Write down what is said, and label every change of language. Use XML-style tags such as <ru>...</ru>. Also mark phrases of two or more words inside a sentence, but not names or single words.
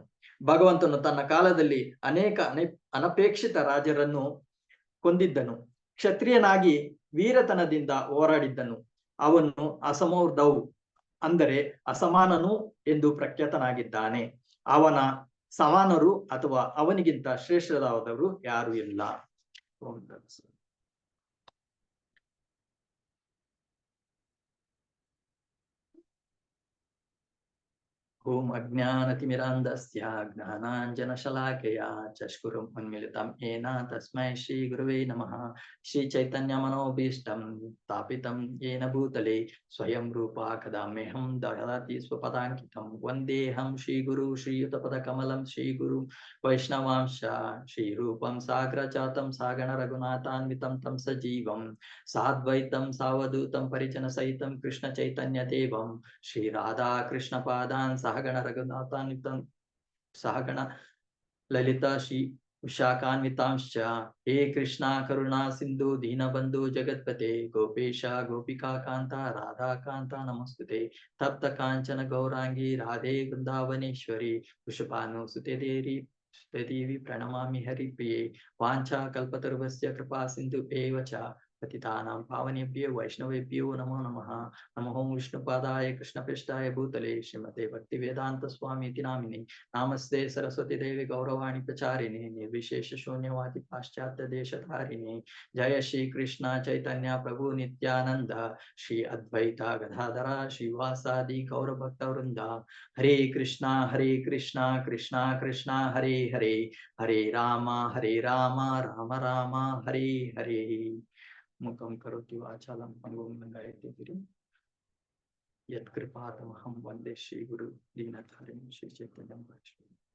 <kn>ಭಗವಂತನು ತನ್ನ ಕಾಲದಲ್ಲಿ ಅನೇಕ ಅನಪೇಕ್ಷಿತ ರಾಜರನ್ನು ಕೊಂದಿದ್ದನು. ಕ್ಷತ್ರಿಯನಾಗಿ ವೀರತನದಿಂದ ಹೋರಾಡಿದ್ದನು. ಅವನು ಅಸಮೌರ್ಧೌ ಅಂದರೆ ಅಸಮಾನನು ಎಂದು ಪ್ರಖ್ಯಾತನಾಗಿದ್ದಾನೆ. ಅವನ ಸಮಾನರು ಅಥವಾ ಅವನಿಗಿಂತ ಶ್ರೇಷ್ಠರಾದವರು ಯಾರು ಇಲ್ಲ.</kn> <sa>ॐ अज्ञानतिमिरान्धस्य ज्ञानाञ्जनशलाकय चक्षुरुं उन्मिलितं येन तस्मै श्री गुरुवे नमः. श्री चैतन्य मनोभीष्टं स्थापितं येन भूतले स्वयं रूप कदाम्यहं ददाति स्वपदाङ्कितं. वन्देहं श्री गुरु श्रीयुतपद कमलं श्री गुरु वैष्णवांश श्रीरूपं साग्रजातं सागण रघुनाथान्वितं तं सजीवं साद्वैतं सावधूतं परिजन सहितं कृष्ण चैतन्य देवं श्री राधा कृष्ण पादान् सहगण रघुनाथान्वितं सहगण ललिता श्री विशाखान्वितांश्च. हे कृष्ण करुणा सिन्धु दीनबन्धु जगत्पते गोपेश गोपिका कान्त राधा कान्त नमस्तुते. तप्त काञ्चन गौराङ्गि राधे बृन्दावनेश्वरि वृषभानु सुते देवि प्रणमामि हरिप्रिये. वाञ्छा कल्पतरुभ्यश्च कृपा सिन्धु एव च पतितानां पावनेभ्यो वैष्णवेभ्यो नमो नमः. नमो विष्णुपादाय कृष्णपृष्ठाय भूतले श्रीमते भक्ति वेदान्त स्वामीति नामिनि. नमस्ते सरस्वति देवि गौरवाणि प्रचारिणि निर्विशेष शून्यवादि पाश्चात्य देशधारिणि. जय श्री कृष्ण चैतन्य प्रभु नित्यानन्द श्री अद्वैत गदाधर श्रीवासादि गौरभक्त वृन्द. हरे कृष्ण कृष्ण कृष्ण हरे हरे, हरे राम राम राम हरे हरे. मुखं करोति वाचालं पङ्गुं लङ्घयते गिरिं यत्कृपातमहं वन्दे श्री गुरु दीनतारिणि श्री चैतन्यं वैष्णवं.</sa>